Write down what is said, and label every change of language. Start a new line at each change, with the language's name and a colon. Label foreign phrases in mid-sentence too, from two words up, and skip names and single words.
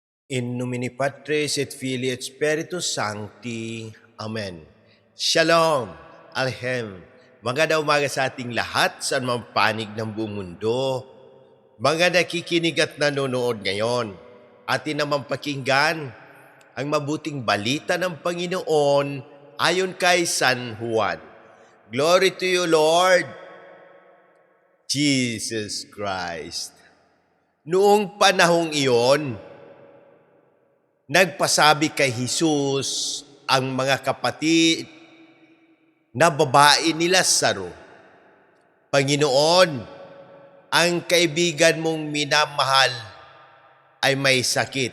Latin: In nomine Patris et Filii et Spiritus Sancti.
Hebrew: Amen. Shalom. Alhem.
Filipino: Magandang umaga sa ating lahat sa anumang panig ng buong mundo. Mga nakikinig at nanonood ngayon, atin naman pakinggan ang mabuting balita ng Panginoon ayon kay San Juan.
English: Glory to you, Lord Jesus Christ.
Filipino: Noong panahong iyon, nagpasabi kay Jesus ang mga kapatid na babae ni Lazaro, Panginoon, ang kaibigan mong minamahal ay may sakit.